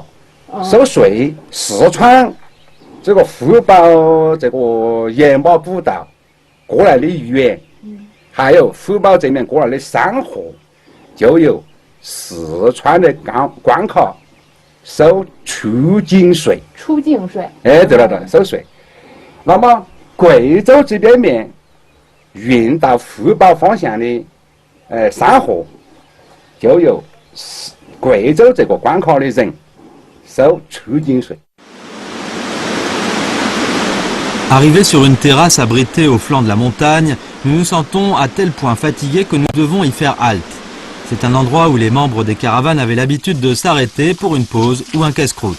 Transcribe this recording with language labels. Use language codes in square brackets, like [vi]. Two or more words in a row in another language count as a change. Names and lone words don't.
[zh] 收税，四川这个福宝这个盐巴古道过来的盐，还有福宝这面过来的山货，就由四川的关卡收出境税。出境税。哎，对了，收税。那么贵州这边面运到福宝方向的山货，就由贵州这个关卡的人。 [fr] Arrivés sur une terrasse abritée au flanc de la montagne, nous nous sentons à tel point fatigués que nous devons y faire halte. C'est un endroit où les membres des caravanes avaient l'habitude de s'arrêter pour une pause ou un casse-croûte.